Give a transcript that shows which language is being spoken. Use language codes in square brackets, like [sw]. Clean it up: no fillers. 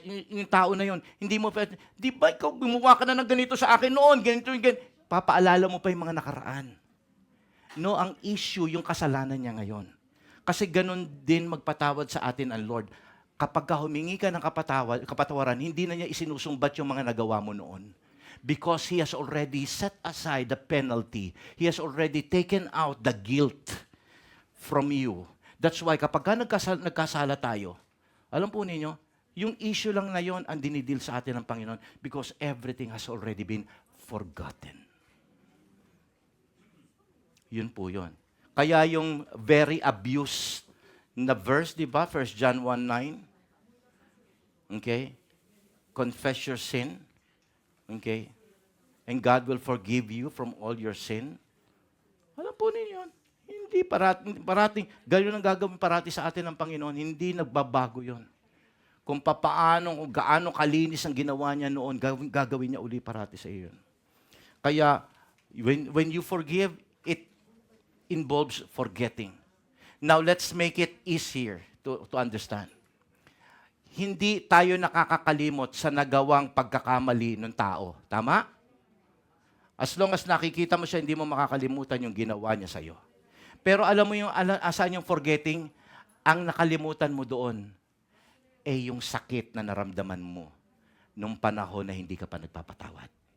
[tl] Yung tao na yun, hindi mo, di ba ikaw gumawa ka na ng ganito sa akin noon, ganito. Papaalala mo pa yung mga nakaraan. No, ang issue, yung kasalanan niya ngayon. Kasi ganun din magpatawad sa atin ang Lord. Kapag humingi ka ng kapatawaran, hindi na niya isinusumbat yung mga nagawa mo noon. [en] Because He has already set aside the penalty. He has already taken out the guilt from you. [tl] That's why kapag nagkasala tayo, alam po ninyo, yung issue lang na yon ang dinidil sa atin ng Panginoon [en] because everything has already been forgotten. [tl] Yun po yun. Kaya yung very abused na verse, di ba? 1 John 1:9. Okay? [en] Confess your sin. Okay? And God will forgive you from all your sin. [tl] Alam po ninyo yun. Hindi parating, gano'n ang gagawin parati sa atin ng Panginoon. Hindi nagbabago yon. Kung gaano kalinis ang ginawa niya noon, gagawin niya uli parati sa iyo. [en] Kaya, when you forgive, it involves forgetting. Now, let's make it easier to understand. [tl] Hindi tayo nakakakalimot sa nagawang pagkakamali ng tao. Tama? As long as nakikita mo siya, hindi mo makakalimutan yung ginawa niya sa'yo. Pero alam mo yung asan yung forgetting? Ang nakalimutan mo doon, yung sakit na naramdaman mo nung panahon na hindi ka pa nagpapatawad.